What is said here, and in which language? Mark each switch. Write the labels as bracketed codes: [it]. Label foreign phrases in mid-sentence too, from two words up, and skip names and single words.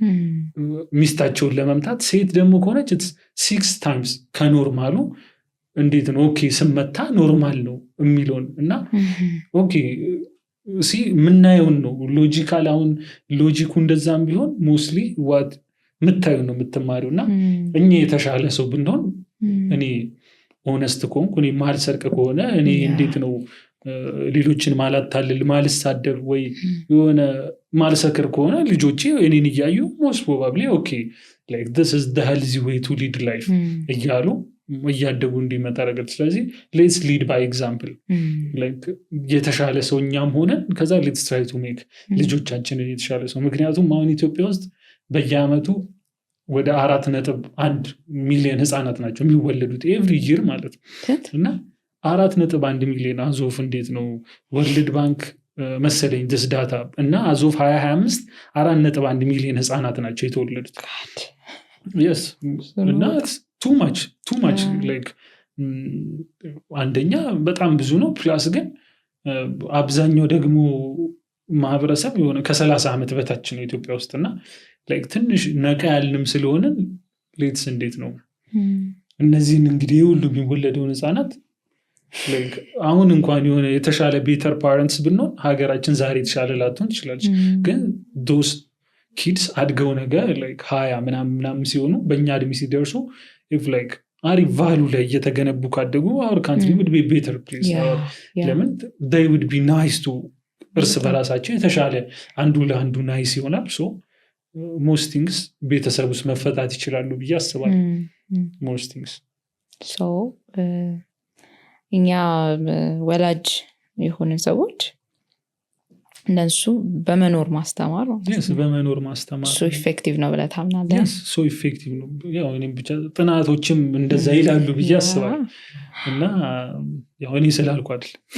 [am] ሚስታቸውን ለመምታት ሴት ደግሞ ከሆነች 6 times ከኖርማሉ እንዴት ነው ኦኬ ስመታ ኖርማል ነው የሚለውን እና ኦኬ ምናየውን ነው ሎጂካል አሁን ሎጂኩ እንደዛም ቢሆን [en] mostly what [am] ምታዩ ነው የምትማሪው እና እኛ የተሻለ ሰው ብንሆን እኔ ኦነስት ከሆንኩ እኔ ማልሰርቅ ከሆነ እኔ እንዴት ነው ሌሎችን ማላታልል ማልሳደብ ወይ የሆነ ማልሰክር ከሆነ ልጆቼ እኔን እያዩ ሞስት [en] probably okay like this is the healthy way to lead life [am] እያሉ እያደጉ እንዲመጣ ረገድ ስለዚህ [en] let's lead by example like [am] የተሻለ ሰው እኛም ሆነን ከዛ [en] let's try to make [am] ልጆቻችንን የተሻለ ሰው ምክንያቱም አሁን ኢትዮጵያ ውስጥ በየአመቱ ወደ 4.1 ሚሊዮን ህፃናት ናቸው የሚወለዱት [en] every year [am] ማለት እና 4.1 ሚሊዮን አዞፍ እንዴት ነው ወርልድ ባንክ መሰለኝ [en] this data [am] እና አዞፍ 2025 4.1 ሚሊዮን ህፃናት ናቸው የተወለዱት yes እና [en] too much like [am] አንደኛ በጣም ብዙ ነው ፕላስ ግን አብዛኛው ደግሞ ማህበረሰብ የሆነ ከ30 ዓመት በታች ነው ኢትዮጵያ ውስጥ እና like ትንሽ ነቃ ያልንም ስለሆነ ሌትስ እንዴት ነው እነዚህን እንግዲህ ሁሉ የሚወለደውን ህፃናት አሁን እንኳን የሆነ የተሻለ [en] better parents [am] ብንሆን ሀገራችን ዛሬ የተሻለ ላትሆን ትችላለች። ግን [en] those kids [am] አድገው ነገር 20 ምናምን ሲሆኑ በእኛ እድሜ ሲደርሱ አሪፍ ቫሉ ላይ እየተገነቡ ካደጉ [en] our country would be a better place. [am] ለምን [en] they would be nice to [am] እርስ በራሳቸው የተሻለ አንዱ ለአንዱ ናይስ ይሆናል። [en] so most things [am] ቤተሰብ ውስጥ መፈታት ይችላሉ ብዬ አስባለሁ። [en] most things [am] so እኛ ወላጅ የሆንን ሰዎች እነሱ በመኖር ማስተማር በመኖር ማስተማር [en] so effective [am] ነው ብለህ ታምናለህ? [en] so effective [am] ነው። ያው እኔም ብቻ ጥናቶችም እንደዛ ይላሉ ብዬ አስባለሁ እና ያው እኔ ስላልኩ አይደል።